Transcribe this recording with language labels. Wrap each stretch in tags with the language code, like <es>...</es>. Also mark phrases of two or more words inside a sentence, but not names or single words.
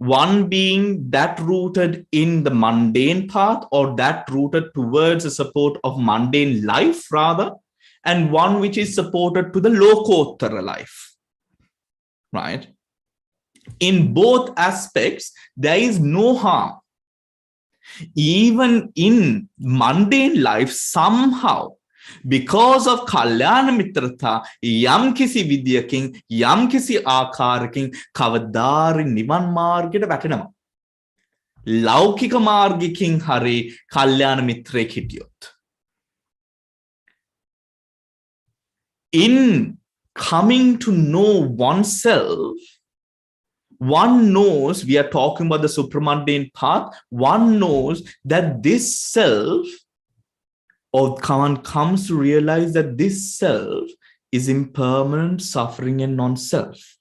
<en>One being that rooted in the mundane path, or that rooted towards the support of mundane life rather, and one which is supported to the lokottara life, right? In both aspects, there is no harm. Even in mundane life, somehow, because of</en> <si>kalyana mitrata, යම් කිසි විද්‍යාවකින්, යම් කිසි ආකාරයකින්, කවදා හරි නිවන් මාර්ගයට වැටෙනවා. ලෞකික මාර්ගිකින් හරි කල්යාණ මිත්‍රයෙක් හිටියොත්.</si> <en>In coming to know oneself, one knows, we are talking about the supramundane path, one knows that this self, or one comes to realize that this self is impermanent, suffering, and non-self.</en>